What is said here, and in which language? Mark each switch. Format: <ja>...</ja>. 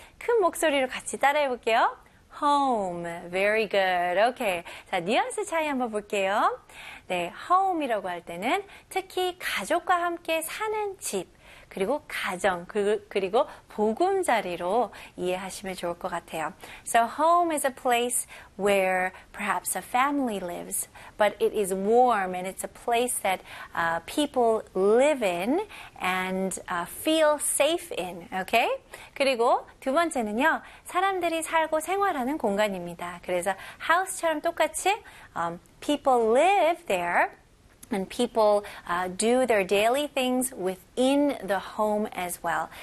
<ko>큰 목소리로 같이 따라해 볼게요.</ko> <en>home, very good, okay.</en> <ko>자, 뉘앙스 차이 한번 볼게요. 네, home이라고 할 때는 특히 가족과 함께 사는 집, 그리고 가정, 그리고 보금자리로 이해하시면 좋을 것 같아요.</ko> <en>So, home is a place where perhaps a family lives, but it is warm and it's a place that people live in and feel safe in. Okay?</en> <ko>그리고 두 번째는요, 사람들이 살고 생활하는 공간입니다. 그래서 house처럼 똑같이</ko> <en>people live there. And people do their daily things within the home as well.</en>